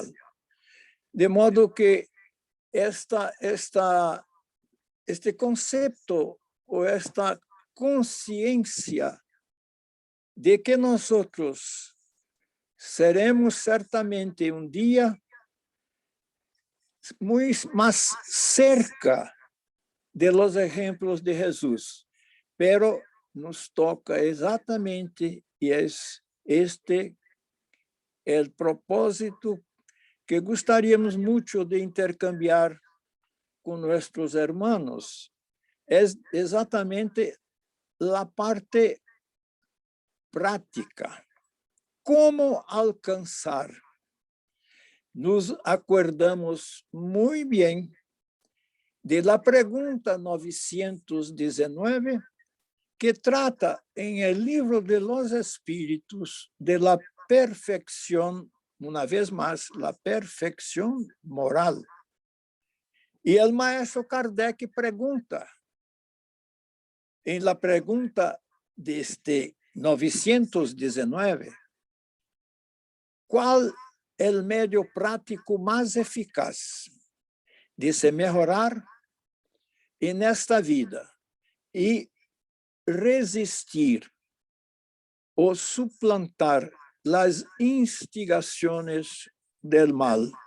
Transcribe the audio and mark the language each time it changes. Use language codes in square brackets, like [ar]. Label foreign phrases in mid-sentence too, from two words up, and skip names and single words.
[pt] De modo que este conceito ou esta consciência de que nós seremos certamente dia muito mais [es] cerca de los ejemplos de Jesus, pero nos toca [pt] exatamente, e é este o propósito que gostaríamos muito de intercambiar com nossos hermanos, é exatamente a parte prática. Como alcançar? Nos acordamos muito bem [es] de la [pt] pergunta 919, que trata em el livro [es] de los Espíritos de la perfección, [pt] uma vez mais, [es] la perfección moral. [pt] E [es] el maestro [pt] Kardec pergunta, em la pergunta deste 919, qual é o meio prático mais eficaz de se melhorar nesta vida e resistir ou suplantar as instigações do mal.